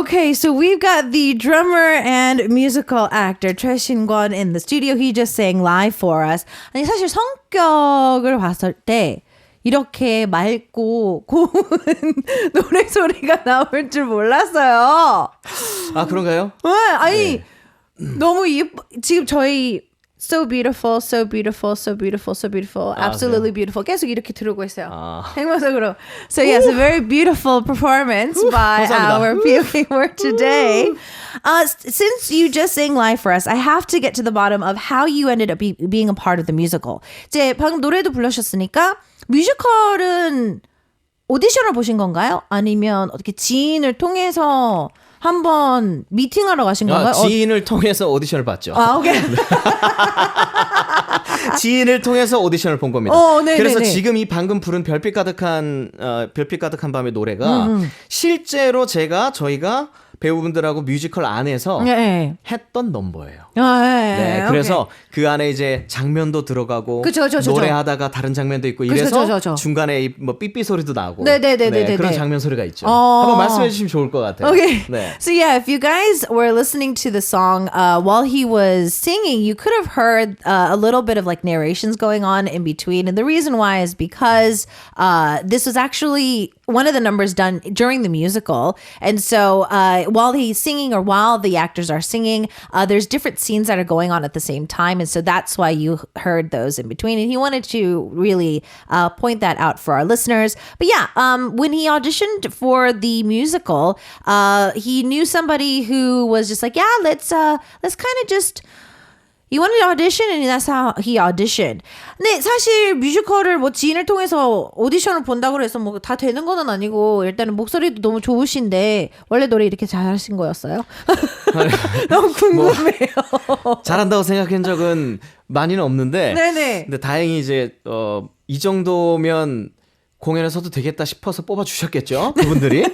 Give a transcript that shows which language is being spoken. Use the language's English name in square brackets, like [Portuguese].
[English] Okay, so we've got the drummer and musical actor Choi Shin-kwon in the studio. He just sang live for us. [Korean] 아니 사실 성격을 봤을 때 이렇게 맑고 고운 노래 소리가 나올 줄 몰랐어요. 아 그런가요? 네, 아니 너무 예뻐. 지금 저희 [English] So beautiful, so beautiful, so beautiful, so beautiful, absolutely beautiful. [Korean] 계속 이렇게 들고 있어요. 행복적으로. [English] So yes, a very beautiful performance by [Korean] 감사합니다. [English] our viewing work today. Since you just sang live for us, I have to get to the bottom of how you ended up being a part of the musical. [Korean] 이제 방금 노래도 불러주셨으니까 뮤지컬은 오디션을 보신 건가요? 아니면 어떻게 지인을 통해서 한번 미팅하러 가신 건가요? 지인을 통해서 오디션을 봤죠. 아, 오케이. 지인을 통해서 오디션을 본 겁니다. 네, 그래서 네, 네. 지금 이 방금 부른 별빛 가득한 밤의 노래가 실제로 저희가 배우분들하고 뮤지컬 안에서 네. 했던 넘버예요. 네, 네, 그래서 그 안에 이제 장면도 들어가고 그쵸. 노래하다가 다른 장면도 있고 이래서 그쵸. 중간에 뭐 삐삐 소리도 나고 네네네네네. 그런 장면 소리가 있죠. 한번 말씀해 주시면 좋을 것 같아요. [English] Okay. [Korean] 네. [English] So yeah, if you guys were listening to the song while he was singing, you could have heard a little bit of like narrations going on in between. And the reason why is because this was actually one of the numbers done during the musical. And so while he's singing or while the actors are singing, there's different scenes that are going on at the same time. And so that's why you heard those in between. And he wanted to really point that out for our listeners. But yeah, when he auditioned for the musical, he knew somebody who was just like, yeah, let's kind of just He wanted to audition and that's how he auditioned. [Korean] 근데 사실 뮤지컬을 뭐 지인을 통해서 오디션을 본다고 해서 뭐 다 되는 건 아니고 일단은 목소리도 너무 좋으신데 원래 노래 이렇게 잘하신 거였어요? 너무 궁금해요. 잘한다고 생각한 적은 많이는 없는데 네네. 근데 다행히 이제 이 정도면 공연에서도 되겠다 싶어서 뽑아주셨겠죠 그분들이.